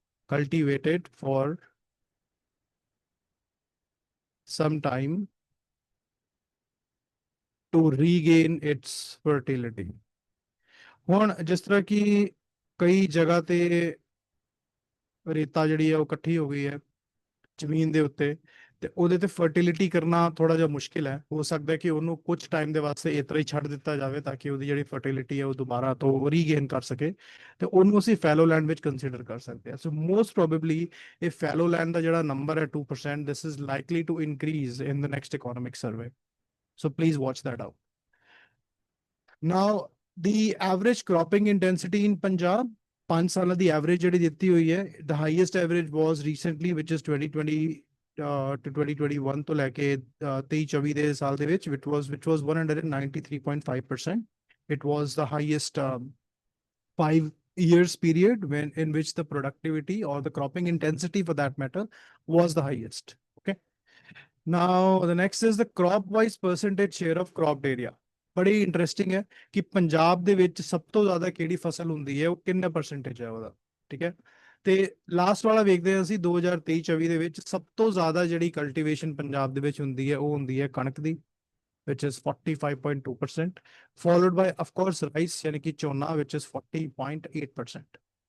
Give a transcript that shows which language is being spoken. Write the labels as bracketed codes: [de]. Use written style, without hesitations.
[en] Cultivated for some time to regain its fertility. [pa] ਹੁਣ ਜਿਸ ਤਰ੍ਹਾਂ ਕਿ ਕਈ ਜਗ੍ਹਾ ਤੇ ਰੇਤਾ ਜਿਹੜੀ ਹੈ ਉਹ ਇਕੱਠੀ ਹੋ ਗਈ ਹੈ ਜ਼ਮੀਨ ਦੇ ਉੱਤੇ ਤੇ ਉਹਦੇ ਤੇ ਫਰਟੀਲਿਟੀ ਕਰਨਾ ਥੋੜਾ ਜਿਹਾ ਮੁਸ਼ਕਿਲ ਹੈ, ਹੋ ਸਕਦਾ ਹੈ ਕਿ ਉਹਨੂੰ ਕੁਝ ਟਾਈਮ ਦੇ ਵਾਸਤੇ ਇਸ ਤਰ੍ਹਾਂ ਹੀ ਛੱਡ ਦਿੱਤਾ ਜਾਵੇ ਤਾਂ ਕਿ ਉਹਦੀ ਜਿਹੜੀ ਫਰਟੀਲਿਟੀ ਹੈ ਉਹ ਦੁਬਾਰਾ ਤੋਂ ਰੀਗੇਨ ਕਰ ਸਕੇ, ਤੇ ਉਹਨੂੰ ਅਸੀਂ ਫੈਲੋ ਲੈਂਡ ਵਿੱਚ ਕੰਸੀਡਰ ਕਰ ਸਕਦੇ ਹਾਂ। [en] so most probably [pa] ਇਹ ਫੈਲੋ ਲੈਂਡ ਦਾ ਜਿਹੜਾ ਨੰਬਰ ਹੈ [en] 2%, this is likely to increase in the next economic survey, so please watch that out. Now the average cropping intensity in Punjab, [pa] 5 ਸਾਲਾਂ ਦੀ ਐਵਰੇਜ ਜਿਹੜੀ ਦਿੱਤੀ ਹੋਈ ਹੈ, [en] the highest average was recently which is 2020 to 2021 [pa] ਤੋਂ ਲੈ ਕੇ 23-24 ਦੇ ਸਾਲ ਦੇ ਵਿੱਚ [en] which was 193.5%. It was the highest 5 years period in which the productivity or the cropping intensity for that matter was the highest. Okay. Now the next is the crop wise percentage share of cropped area. [pa] ਬੜੀ interesting ਹੈ ਕਿ ਪੰਜਾਬ ਦੇ ਵਿੱਚ ਸਭ ਤੋਂ ਜ਼ਿਆਦਾ ਕਿਹੜੀ ਫਸਲ ਹੁੰਦੀ ਹੈ, ਉਹ ਕਿੰਨਾ ਪਰਸੈਂਟੇਜ ਹੈ ਉਹਦਾ, ਠੀਕ ਹੈ। ਤੇ ਲਾਸਟ ਵਾਲਾ ਵੇਖਦੇ ਹਾਂ ਅਸੀਂ 2023-24 ਦੇ ਵਿੱਚ ਸਭ ਤੋਂ ਜ਼ਿਆਦਾ ਜਿਹੜੀ ਕਲਟੀਵੇਸ਼ਨ ਪੰਜਾਬ ਦੇ ਵਿੱਚ ਹੁੰਦੀ ਹੈ ਉਹ ਹੁੰਦੀ ਹੈ ਕਣਕ ਦੀ, [en] which is 45.2%, followed by of course rice [pa] ਯਾਨੀ ਕਿ ਝੋਨਾ [en] which is 40.8%।